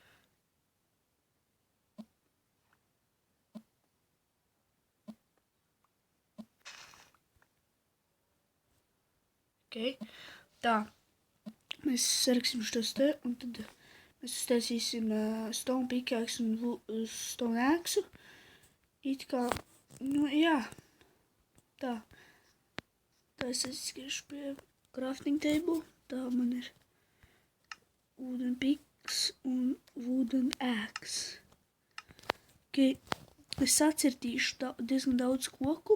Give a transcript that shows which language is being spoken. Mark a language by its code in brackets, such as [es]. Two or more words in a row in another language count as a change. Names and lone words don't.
[lv] Ok, tā. Mēs saraksim šos te, un tad mēs uztaisīsim [en] stone pickaxe [lv] un [en] stone axe. [lv] It kā, jā. Tā. Tā es aizskriešu pie [en] crafting table. [lv] Tā man ir [en] wooden picks [lv] un [en] wooden axe. [lv] Ok, es sacirtīšu diezgan daudz koku.